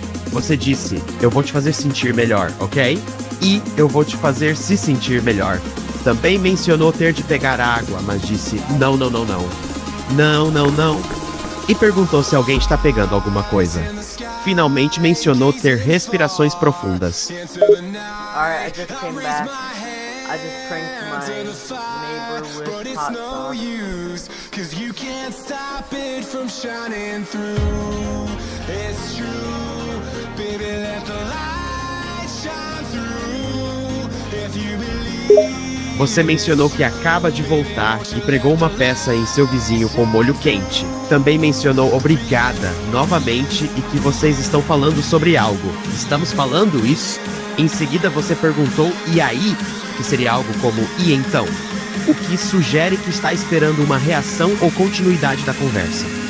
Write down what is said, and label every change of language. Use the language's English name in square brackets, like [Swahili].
[Portuguese] Você disse, eu vou te fazer sentir melhor, ok? E eu vou te fazer se sentir melhor. Também mencionou ter de pegar água, mas disse não, não, não, não. Não, não, não. E perguntou se alguém está pegando alguma coisa. Finalmente mencionou ter respirações profundas. [English] Alright, I just came back. I just pranked my neighbor with hot sauce. Cause you can't stop it from shining through. It's true, baby, let the light shine through. If you believe. [Portuguese] Você mencionou que acaba de voltar e pregou uma peça em seu vizinho com molho quente. Também mencionou obrigada novamente e que vocês estão falando sobre algo. Estamos falando isso? Em seguida você perguntou e aí? Que seria algo como e então? O que sugere que está esperando uma reação ou continuidade da conversa.